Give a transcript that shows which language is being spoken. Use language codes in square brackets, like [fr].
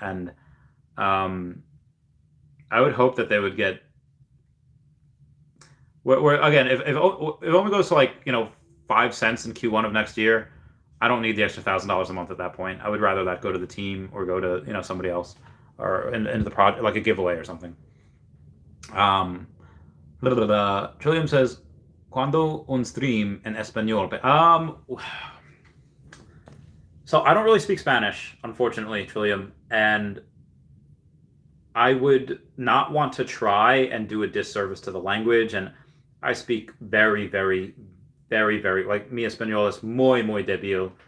[en] And I would hope that they would get... Again, if OMI goes to 5 cents in Q1 of next year, I don't need the extra $1,000 a month at that point. I would rather that go to the team or go to somebody else or into the project, like a giveaway or something. Trillium says, [es] ¿Cuándo un stream en español? [en] So I don't really speak Spanish, unfortunately, Trillium, and I would not want to try and do a disservice to the language. And I speak very, very, very, very, like [es] mi español es muy, muy débil.